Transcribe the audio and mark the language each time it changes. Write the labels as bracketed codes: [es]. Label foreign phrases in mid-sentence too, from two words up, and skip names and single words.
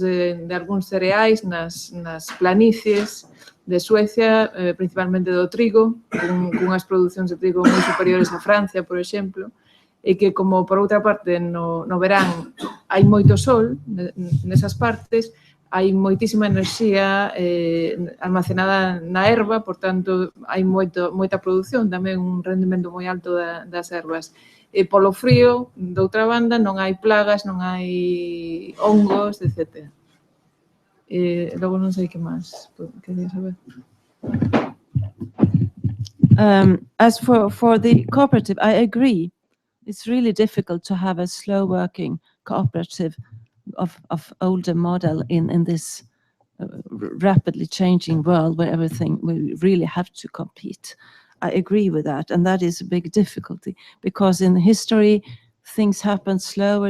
[gl] de algúns cereais nas planicies de Suecia, principalmente do trigo, cunhas producións de trigo moi superiores a Francia, por exemplo, e que, como por outra parte no verán hai moito sol nesas partes, hai moitísima enerxía almacenada na herba, por tanto hai moita produción, tamén un rendimento moi alto das herbas. E polo frío, de outra banda, non hai plagas, non hai hongos, etc. Logo non sei que máis quería saber. [en] As for the cooperative, I agree. It's really difficult to have a slow-working cooperative of older model in this rapidly changing world where we really have to compete. I agree with that, and that is a big difficulty because in history things happened slower.